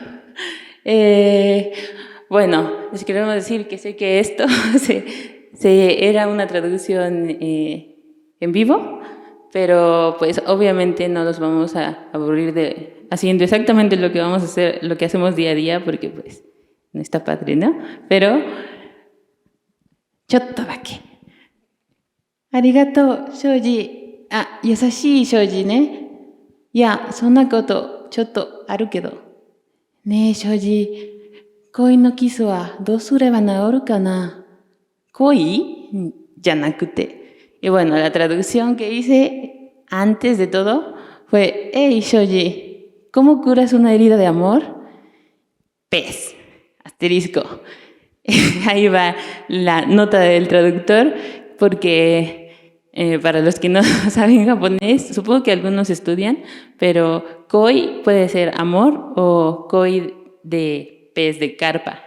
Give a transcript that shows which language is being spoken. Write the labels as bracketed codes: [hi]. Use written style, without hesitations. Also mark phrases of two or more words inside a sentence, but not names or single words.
[es] Bueno, les queremos decir que sé que esto era una traducción en vivo, pero pues obviamente no nos vamos a aburrir haciendo exactamente lo que vamos a hacer, lo que hacemos día a día, porque pues no está padre, ¿no? Pero, [ja] ちょっとだけ. Arigato, Shoji. Yasashii Shoji, ¿ne? いや、そんなことちょっとあるけど。ねえ、庄司、恋のキスはどうすれば治るかな。恋じゃなくて。 [es] Y bueno, la traducción que hice antes de todo fue, hey, Shoji, ¿cómo curas una herida de amor? Pez, asterisco. Ahí va la nota del traductor, porque para los que no saben japonés, supongo que algunos estudian, pero koi puede ser amor o koi de pez, de carpa.